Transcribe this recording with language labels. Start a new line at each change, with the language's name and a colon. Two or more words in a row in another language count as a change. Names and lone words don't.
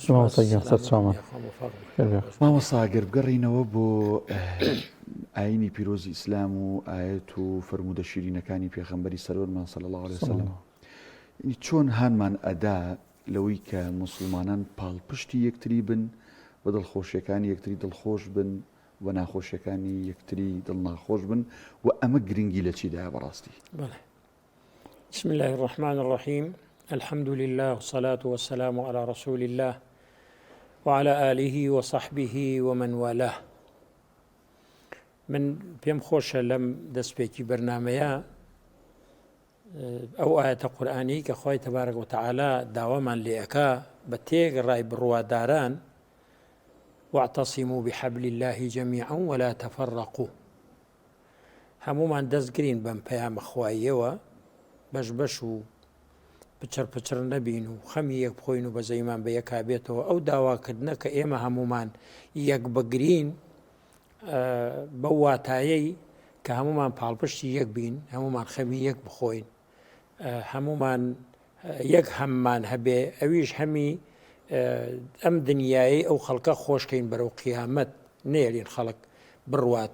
Central Kurdish: مامۆستا گەر بگەڕینەوە بۆ ئاینی پیرۆزی ئیسلام و ئایەت و فەرمودە شیرینەکانی پێغەمبەری سەرۆرمان
Arabic: صلی الله عليه وسلم،
Central Kurdish: چۆن هانمان ئەدا لەوەی کە موسڵمانان پاڵپشتی یەکتری بن، بە دڵخۆشیەکانی یەکتری دڵخۆش بن و ناخۆشیەکانی یەکتری دڵناخۆش بن و ئەمە گرنگی لە چیدایە بەڕاستی؟
Arabic: بسم الله الرحمن الرحيم. الحمد لله والصلاة والسلام على رسول الله وعلى آله وصحبه ومن والاه.
Central Kurdish: من پێم خۆشە لەم دەستپێکی بەرنامەیە ئەو ئاەتە قورئانی کە خوای
Arabic: تەبارەک وتەعالا
Central Kurdish: داوامان لێ ئەکا بە تێگەڕای بڕواداران
Arabic: واعتصموا بحبل الله جميعا ولا تفرقوا.
Central Kurdish: هەمومان دەستگرین بەم پەیامە خواییەوە، بەش بەش و پچر پچر نەبین و خەمی یەک بخۆین و بە زەیمان بە یەکا بێتەوە. ئەو داواکردنە کە ئێمە هەمومان یەک بگرین بەو واتایەی کە هەمومان پاڵپشتی یەک بین، هەمومان خەمی یەک بخۆین، هەمومان یەک هەممان هەبێ، ئەویش هەمی ئەم دنیای ئەو خەڵکە خۆشکەین بەرەو قیامەت، نێرین خەڵک بڕوات.